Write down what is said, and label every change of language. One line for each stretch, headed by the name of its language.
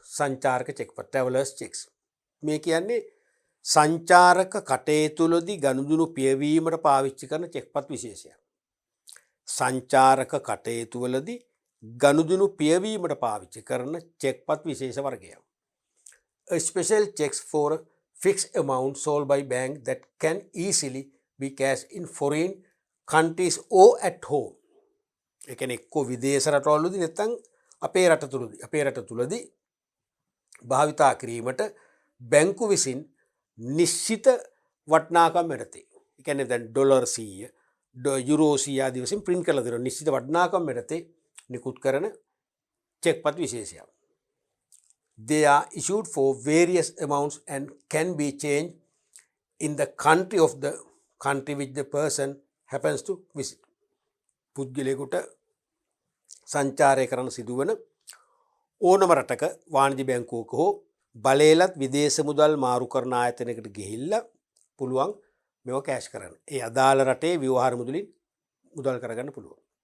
Sinhala: සංචාරක චෙක්පත්
English: travelers checks.
Sinhala: මේ කියන්නේ සංචාරක කටයුතුවලදී ගනුදෙනු පියවීමට පාවිච්චි කරන චෙක්පත් විශේෂයක්. සංචාරක කටයුතුවලදී ගනුදෙනු පියවීමට පාවිච්චි කරන චෙක්පත් විශේෂ වර්ගයක්.
English: A special checks for a fixed amount sold by bank that can easily be cashed in foreign countries or at home.
Sinhala: ඒ කියන්නේ එක්ක විදේශ රටවලදී නැත්නම් අපේ රට තුලදී භාවිතා කිරීමට බැංකු විසින් නිශ්චිත වටිනාකම් යටතේ. ඒ කියන්නේ දැන් ඩොලර් 100 යුරෝ 100 ආදී වශයෙන් print කරලා දෙනවා. නිශ්චිත වටිනාකම් යටතේ නිකුත් කරන චෙක්පත් විශේෂයක්.
English: They are issued for various amounts and can be changed in the country which the person happens to visit.
Sinhala: පුද්ගලයෙකුට සංචාරය කරන සිදුවන ඕනම රටක වාණිජ්‍ය බැංකුවක හෝ බලයලත් විදේශ මුදල් මාරු කරන ආයතනයකට ගිහිල්ලා පුළුවන් මේව කෑෂ් කරන්න. ඒ අදාළ රටේ ව්‍යවහාර මුදලින් මුදල් කරගන්න පුළුවන්.